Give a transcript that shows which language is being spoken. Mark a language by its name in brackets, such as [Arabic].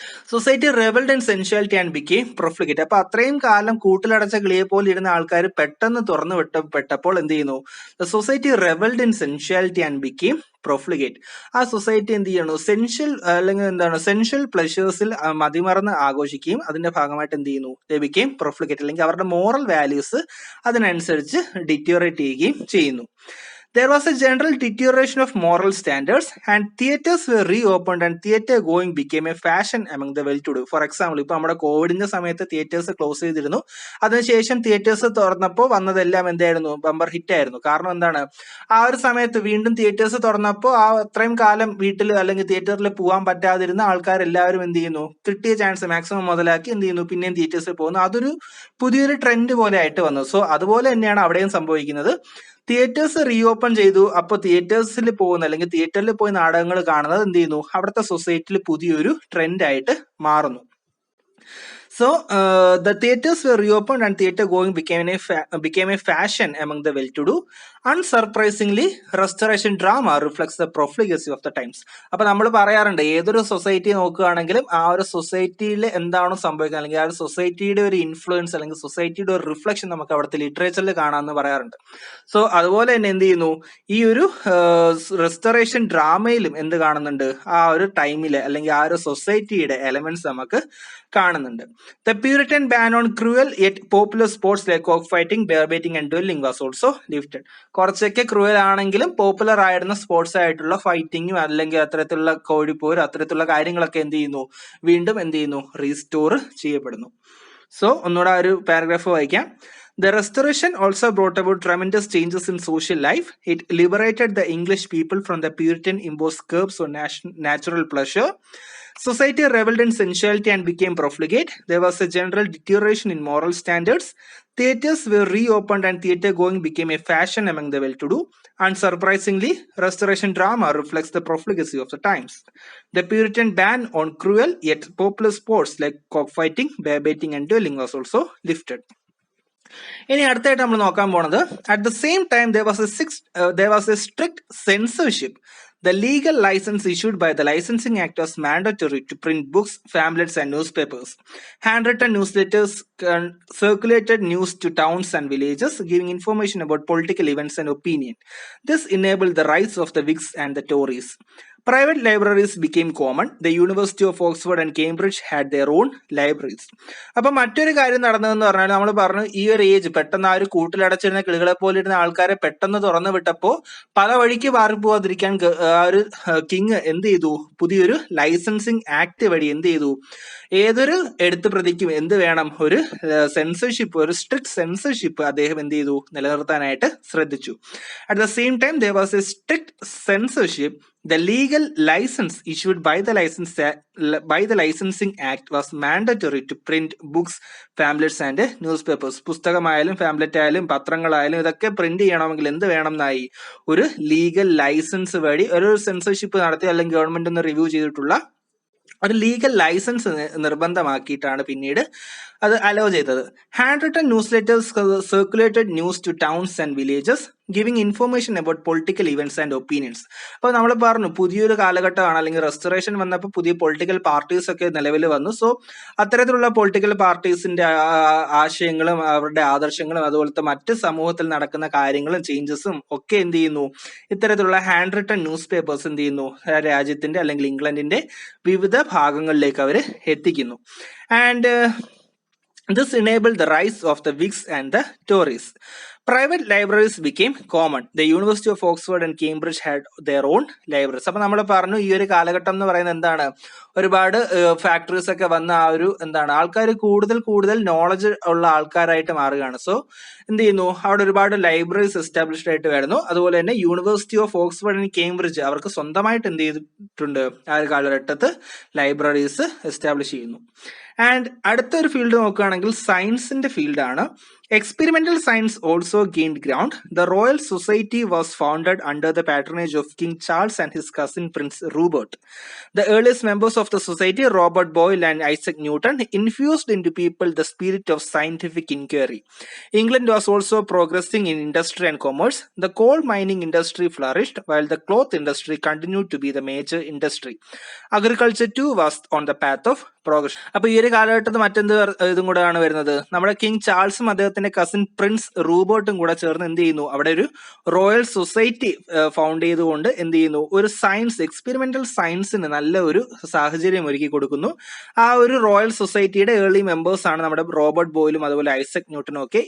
[English] Society revelled in sensuality and became profligate. [Malayalam] അപ്പൊ അത്രയും കാലം കൂട്ടിലടച്ച കിളിയെ പോലെ ഇരുന്ന ആൾക്കാർ പെട്ടെന്ന് തുറന്നു വിട്ടപ്പോൾ എന്ത് ചെയ്യുന്നു, [English] Society revelled in sensuality and became profligate. [Malayalam] ആ സൊസൈറ്റി എന്ത് ചെയ്യണു, സെൻഷ്യൽ അല്ലെങ്കിൽ എന്താണ് സെൻഷ്യൽ പ്ലഷേഴ്സിൽ മതിമറന്ന് ആഘോഷിക്കുകയും അതിന്റെ ഭാഗമായിട്ട് എന്ത് ചെയ്യുന്നു, [English] they became profligate, [Malayalam] അല്ലെങ്കിൽ അവരുടെ മോറൽ വാല്യൂസ് അതിനനുസരിച്ച് ഡിറ്റോറേറ്റ് ചെയ്യുകയും ചെയ്യുന്നു. [English] There was a general deterioration of moral standards and theatres were reopened and theatre going became a fashion among the well-to-do. For example, [Malayalam] ഇപ്പോൾ നമ്മുടെ കോവിഡിന്റെ സമയത്ത് തിയേറ്റേഴ്സ് ക്ലോസ് ചെയ്തിരുന്നു. അതിനുശേഷം തിയേറ്റേഴ്സ് തുറന്നപ്പോൾ വന്നതെല്ലാം എന്തായിരുന്നു? ബമ്പർ ഹിറ്റ് ആയിരുന്നു. കാരണം എന്താണ്? ആ ഒരു സമയത്ത് വീണ്ടും തിയേറ്റേഴ്സ് തുറന്നപ്പോൾ ആ അത്രയും കാലം വീട്ടിൽ അല്ലെങ്കിൽ തിയേറ്ററിൽ പോകാൻ പറ്റാതിരുന്ന ആൾക്കാരെല്ലാവരും എന്ത് ചെയ്യുന്നു? കിട്ടിയ ചാൻസ് മാക്സിമം മുതലാക്കി എന്ത് ചെയ്യുന്നു? പിന്നെയും തിയേറ്റേഴ്സിൽ പോകുന്നു. അതൊരു പുതിയൊരു ട്രെൻഡ് പോലെ ആയിട്ട് വന്നു. സോ അതുപോലെ തന്നെയാണ് അവിടെയും സംഭവിക്കുന്നത്. തിയേറ്റേഴ്സ് റീഓപ്പൺ ചെയ്തു. അപ്പോൾ തിയേറ്റേഴ്സിൽ പോകുന്ന അല്ലെങ്കിൽ തിയേറ്ററിൽ പോയി നാടകങ്ങൾ കാണുന്നത് എന്ത് ചെയ്യുന്നു? അവിടുത്തെ സൊസൈറ്റിയിൽ പുതിയൊരു ട്രെൻഡ് ആയിട്ട് മാറുന്നു. [English] So the theatres were reopened and theatre going became a fashion among the well-to-do. Unsurprisingly, restoration drama reflects the profligacy of the times. [Malayalam] അപ്പൊ നമ്മൾ പറയാറുണ്ട് ഏതൊരു സൊസൈറ്റി നോക്കുകയാണെങ്കിലും ആ ഒരു സൊസൈറ്റിയിൽ എന്താണോ സംഭവിക്കുന്നത് അല്ലെങ്കിൽ ആ ഒരു സൊസൈറ്റിയുടെ ഒരു ഇൻഫ്ലുവൻസ് അല്ലെങ്കിൽ സൊസൈറ്റിയുടെ ഒരു റിഫ്ലക്ഷൻ നമുക്ക് അവിടുത്തെ ലിറ്ററേച്ചറിൽ കാണാമെന്ന് പറയാറുണ്ട്. സോ അതുപോലെ തന്നെ എന്ത് ചെയ്യുന്നു? ഈ ഒരു റെസ്റ്റോറേഷൻ ഡ്രാമയിലും എന്ത് കാണുന്നുണ്ട്? ആ ഒരു ടൈമിലെ അല്ലെങ്കിൽ ആ ഒരു സൊസൈറ്റിയുടെ എലമെന്റ്സ് നമുക്ക് കാണുന്നുണ്ട്. [English] The Puritan ban on cruel yet popular sports like cockfighting, bear baiting and dueling was also lifted. [Malayalam] കുറച്ചൊക്കെ ക്രൂവൽ ആണെങ്കിലും പോപ്പുലർ ആയിരുന്ന സ്പോർട്സ് ആയിട്ടുള്ള ഫൈറ്റിങ്ങും അല്ലെങ്കിൽ അത്തരത്തിലുള്ള കോഴിപ്പോരും അത്തരത്തിലുള്ള കാര്യങ്ങളൊക്കെ എന്ത് ചെയ്യുന്നു? വീണ്ടും എന്ത് ചെയ്യുന്നു? റീസ്റ്റോർ ചെയ്യപ്പെടുന്നു. സോ ഒന്നുകൂടെ ആ ഒരു പാരഗ്രാഫ് വായിക്കാം. [English] The restoration also brought about tremendous changes in social life. It liberated the English people from the Puritan imposed curbs on natural pleasure. Society reveled in sensuality and became profligate. There was a general deterioration in moral standards. Theatres were reopened and theatre going became a fashion among the well-to-do. Unsurprisingly, restoration drama reflects the profligacy of the times. The Puritan ban on cruel yet popular sports like cockfighting, bear baiting and dueling was also lifted. [Malayalam] ഇനി അടുത്തായിട്ട് നമ്മൾ നോക്കാൻ പോണത് [English] At the same time there was a strict censorship. The legal license issued by the Licensing Act was mandatory to print books, pamphlets and newspapers. Handwritten newsletters circulated news to towns and villages, giving information about political events and opinion. This enabled the rise of the Whigs and the Tories. Private libraries became common. The University of Oxford and Cambridge had their own libraries. [Malayalam] അപ്പൊ മറ്റൊരു കാര്യം നടന്നതെന്ന് പറഞ്ഞാൽ നമ്മൾ പറഞ്ഞു ഈ ഒരു age പെട്ടെന്ന് ആ ഒരു കൂട്ടിലടച്ചിരുന്ന കിളികളെ പോലെ ഇരുന്ന ആൾക്കാരെ പെട്ടെന്ന് തുറന്നു വിട്ടപ്പോ പല വഴിക്ക് മാറി പോവാതിരിക്കാൻ ആ ഒരു കിങ് എന്ത് ചെയ്തു? പുതിയൊരു ലൈസൻസിങ് ആക്ട് വഴി എന്ത് ചെയ്തു? ഏതൊരു എഴുത്ത് പ്രതിക്കും എന്ത് വേണം? ഒരു സെൻസർഷിപ്പ്, ഒരു സ്ട്രിക്ട് സെൻസർഷിപ്പ് അദ്ദേഹം എന്ത് ചെയ്തു? നിലനിർത്താനായിട്ട് ശ്രദ്ധിച്ചു. [English] At the same time there was a strict censorship. The legal license issued by the Licensing Act was mandatory to print books, pamphlets and newspapers. [Malayalam] പുസ്തകമായാലും pamphlet ആയാലും പത്രങ്ങളായാലും ഇതൊക്കെ പ്രിന്റ് ചെയ്യണമെങ്കിൽ എന്ത് വേണം എന്നായി? ഒരു ലീഗൽ ലൈസൻസ് വഴി ഒരു സെൻസർഷിപ്പ് നടത്തി അല്ലെങ്കിൽ ഗവൺമെന്റ് ഒന്ന് റിവ്യൂ ചെയ്തിട്ടുള്ള ഒരു ലീഗൽ ലൈസൻസ് നിർബന്ധമാക്കിയിട്ടാണ് പിന്നീട് അത് അലോ ചെയ്തത്. [English] Handwritten newsletters circulated news to towns and villages, giving information about political events and opinions. [Malayalam] അപ്പോൾ നമ്മൾ പറഞ്ഞു പുതിയൊരു കാലഘട്ടമാണ് അല്ലെങ്കിൽ റെസ്റ്റോറേഷൻ വന്നപ്പോൾ പുതിയ പൊളിറ്റിക്കൽ പാർട്ടീസ് ഒക്കെ നിലവിൽ വന്നു. സോ അത്തരത്തിലുള്ള പൊളിറ്റിക്കൽ പാർട്ടീസിന്റെ ആശയങ്ങളും അവരുടെ ആദർശങ്ങളും അതുപോലത്തെ മറ്റ് സമൂഹത്തിൽ നടക്കുന്ന കാര്യങ്ങളും ചേഞ്ചസും ഒക്കെ എന്ത് ചെയ്യുന്നു? ഇത്തരത്തിലുള്ള ഹാൻഡ് റിട്ടൺ ന്യൂസ് പേപ്പേഴ്സ് എന്ത് ചെയ്യുന്നു? രാജ്യത്തിന്റെ അല്ലെങ്കിൽ ഇംഗ്ലണ്ടിന്റെ വിവിധ ഭാഗങ്ങളിലേക്ക് അവർ എത്തിക്കുന്നു. [English] And this enabled the rise of the Whigs and the Tories. Private libraries became common. The University of Oxford and Cambridge had their own libraries. [Malayalam] അപ്പൊ നമ്മൾ പറഞ്ഞു ഈ ഒരു കാലഘട്ടം എന്ന് പറയുന്നത് എന്താണ്? ഒരുപാട് ഫാക്ടറീസ് ഒക്കെ വന്ന ആ ഒരു എന്താണ് ആൾക്കാർ കൂടുതൽ നോളജ് ഉള്ള ആൾക്കാരായിട്ട് മാറുകയാണ്. സോ എന്ത് ചെയ്യുന്നു? അവിടെ ഒരുപാട് ലൈബ്രറീസ് എസ്റ്റാബ്ലിഷ്ഡ് ആയിട്ട് വരുന്നു. അതുപോലെ തന്നെ university of Oxford and Cambridge അവർക്ക് സ്വന്തമായിട്ട് എന്ത് ചെയ്തിട്ടുണ്ട്? ആ ഒരു കാലഘട്ടത്ത് ലൈബ്രറീസ് എസ്റ്റാബ്ലിഷ് ചെയ്യുന്നു. ആൻഡ് അടുത്തൊരു ഫീൽഡ് നോക്കുകയാണെങ്കിൽ സയൻസിന്റെ ഫീൽഡാണ്. [English] Experimental science also gained ground. The Royal Society was founded under the patronage of King Charles and his cousin Prince Rupert. The earliest members of the society, Robert Boyle and Isaac Newton, infused into people the spirit of scientific inquiry. England was also progressing in industry and commerce. The coal mining industry flourished, while the cloth industry continued to be the major industry. Agriculture too was on the path of progression. [Malayalam] അപ്പൊ ഈ ഒരു കാലഘട്ടത്തിൽ മറ്റെന്ത് ഇതും കൂടെയാണ് വരുന്നത്, നമ്മുടെ king ചാൾസും അദ്ദേഹത്തിന്റെ കസിൻ പ്രിൻസ് റൂബർട്ടും കൂടെ ചേർന്ന് എന്ത് ചെയ്യുന്നു, അവിടെ ഒരു റോയൽ സൊസൈറ്റി ഫൗണ്ട് ചെയ്തുകൊണ്ട് എന്ത് ചെയ്യുന്നു, ഒരു സയൻസ് എക്സ്പെരിമെന്റൽ സയൻസിന് നല്ല ഒരു സാഹചര്യം ഒരുക്കി കൊടുക്കുന്നു. ആ ഒരു റോയൽ സൊസൈറ്റിയുടെ ഏർലി മെമ്പേഴ്സ് ആണ് നമ്മുടെ റോബർട്ട് ബോയിലും അതുപോലെ ഐസക് ന്യൂട്ടനും ഒക്കെ.